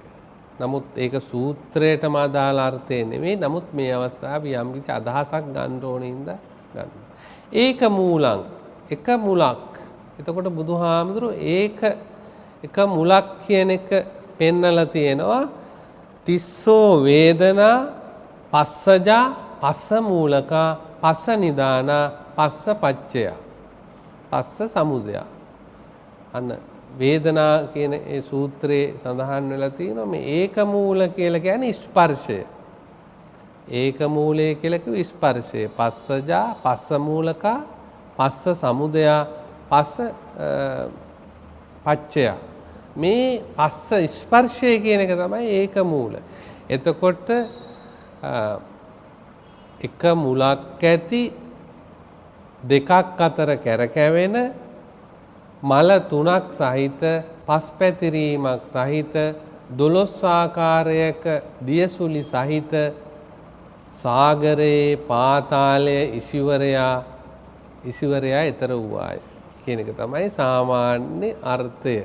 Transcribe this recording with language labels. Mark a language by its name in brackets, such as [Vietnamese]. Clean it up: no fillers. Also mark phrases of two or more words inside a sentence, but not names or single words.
[Sinhala] නමුත් ඒක සූත්‍රයටම අදාළ අර්ථය නෙමෙයි. නමුත් මේ අවස්ථාවේ යම් කිසි අදහසක් ගන්න ඕනේ ඉඳලා ගන්න. [Pali] ඒක මූලං [Sinhala] එක මුලක්. එතකොට බුදුහාමුදුරුවෝ ඒක එක මුලක් කියන එක පෙන්නලා තියෙනවා. [Pali] තිස්සෝ වේදනා පස්සජා පස්ස මූලකා පස්ස නිදානා පස්ස පච්චය පස්ස සමුදය. [Sinhala] අන්න වේදනා කියන ඒ සූත්‍රයේ සඳහන් වෙලා තියෙනවා මේ [Pali] ඒක මූල [Sinhala] කියලා කියන්නේ ස්පර්ශය. ඒක මූලය කියලා කිව්ව ස්පර්ශය. [Pali] පස්සජා පස්ස මූලකා පස්ස සමුදය පස්ස පච්චය. [Sinhala] මේ පස්ස ස්පර්ශය කියන එක තමයි [Pali] ඒක මූල. [Sinhala] එතකොට එක මුලක් ඇති දෙකක් අතර කැරකැවෙන මල තුනක් සහිත පස් පැතිරීමක් සහිත 12 ආකාරයක දියසුලි සහිත සාගරයේ පාතාලයේ ඉසිවරයා ඊතර වූවාය කියන එක තමයි සාමාන්‍ය අර්ථය.